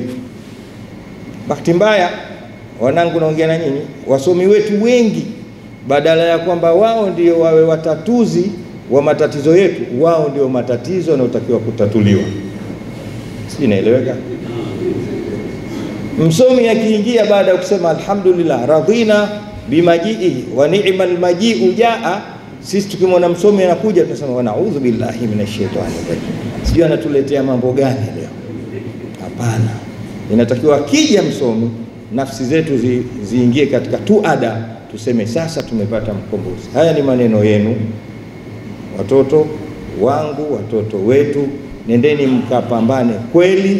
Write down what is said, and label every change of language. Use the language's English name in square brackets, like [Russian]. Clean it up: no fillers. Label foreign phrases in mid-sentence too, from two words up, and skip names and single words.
[Swahili] Bahati mbaya, wanangu, naongea na nyinyi, wasomi wetu wengi, badala ya kwamba wao ndio wawe watatuzi wa matatizo yetu, wao ndio matatizo yanayotakiwa kutatuliwa. Si inaeleweka? Msomi akiingia baada ya kusema [Arabic] الحمد لله رضينا بالمجيء ونعم المجيء جاء, [Swahili] sisi tukimwona msomi anakuja tunasema [Arabic] ونعوذ بالله من الشيطان الرجيم, [Swahili] sijui anatuletea mambo gani leo. Hapana, inatakiwa akija msomi nafsi zetu ziingie katika tuada, tuseme sasa tumepata mkombozi. Haya ni maneno yenu, watoto wangu, watoto wetu, nendeni mkapambane kweli.